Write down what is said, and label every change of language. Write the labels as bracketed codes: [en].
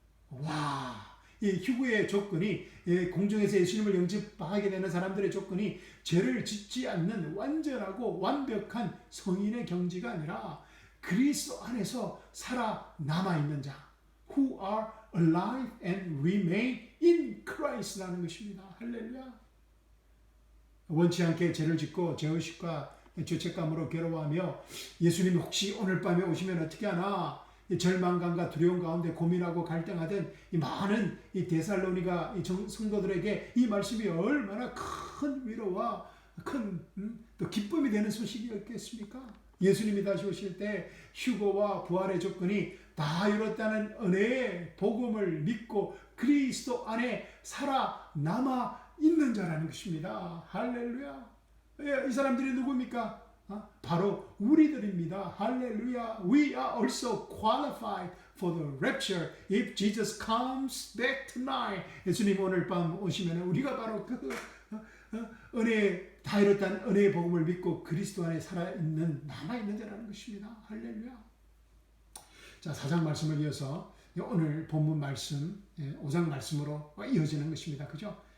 [ko] 와, 이 휴거의 조건이, 공중에서 예수님을 영접하게 되는 사람들의 조건이 죄를 짓지 않는 완전하고 완벽한 성인의 경지가 아니라 그리스도 안에서 살아남아 있는 자, [en] who are alive and remain in Christ [ko] 라는 것입니다. 할렐루야. 원치 않게 죄를 짓고 죄의식과 죄책감으로 괴로워하며 예수님이 혹시 오늘 밤에 오시면 어떻게 하나 절망감과 두려움 가운데 고민하고 갈등하던 이 많은 이 데살로니가 이 성도들에게 이 말씀이 얼마나 큰 위로와 큰 또 기쁨이 되는 소식이었겠습니까? 예수님이 다시 오실 때 휴거와 부활의 조건이 다 이뤘다는 은혜의 복음을 믿고 그리스도 안에 살아남아 있는 자라는 것입니다. 할렐루야. 이 사람들이 누굽니까? 바로 우리들입니다. 할렐루야. [en] We are also qualified for the rapture if Jesus comes back tonight. [ko] 예수님 오늘 밤 오시면 우리가 바로 그 은혜 다 이뤘다는 은혜의 복음을 믿고 그리스도 안에 살아있는 남아있는 자라는 것입니다. 할렐루야. 자, 4장 말씀을 이어서 오늘 본문 말씀 5장 말씀으로 이어지는 것입니다. 그죠?